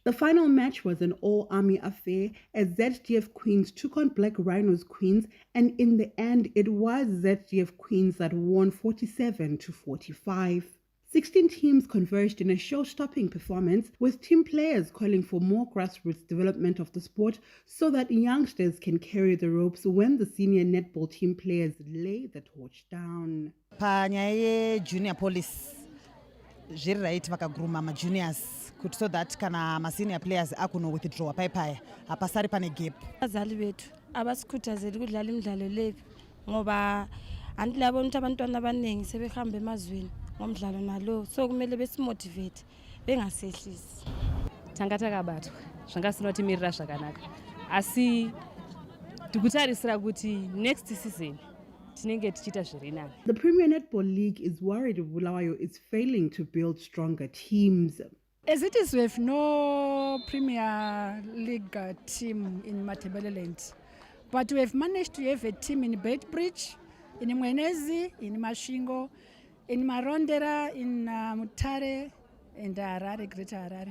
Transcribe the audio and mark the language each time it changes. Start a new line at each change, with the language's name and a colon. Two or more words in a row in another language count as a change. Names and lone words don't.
English: The final match was an all-army affair as ZDF Queens took on Black Rhinos Queens, and in the end it was ZDF Queens that won 47-45. 16 teams converged in a show-stopping performance, with team players calling for more grassroots development of the sport so that youngsters can carry the ropes when the senior netball team players lay the torch down.
Shona: Panyaya
English: junior police
Shona: zviri right vakaguruma majuniors kuti
English: so that
Shona: kana
English: masenior players
Shona: akuno withdraw paipaya hapasari pane gap.
North Ndebele: Abazali bethu abasikhuthazeli ukudlala imidlalo le ngoba andilabo ukuthi abantwana abaningi sebehamba emazweni ngomdlalo nalo, so kumele besimotivate bengasehlisi.
Shona: Tanga takabatwa zvangasinotimirira zvakanaka asi tikutarisira kuti
English: next season
Shona: tinenge tichita zviri nani.
English: The Premier Netball League is worried Bulawayo is failing to build stronger teams. As it is, we have no Premier League team in Matabeleland, but we have managed to have a team in Bedbridge, in Mwenezi, in Mashingo, in Marondera, in Mutare, and Harare, Greater Harare.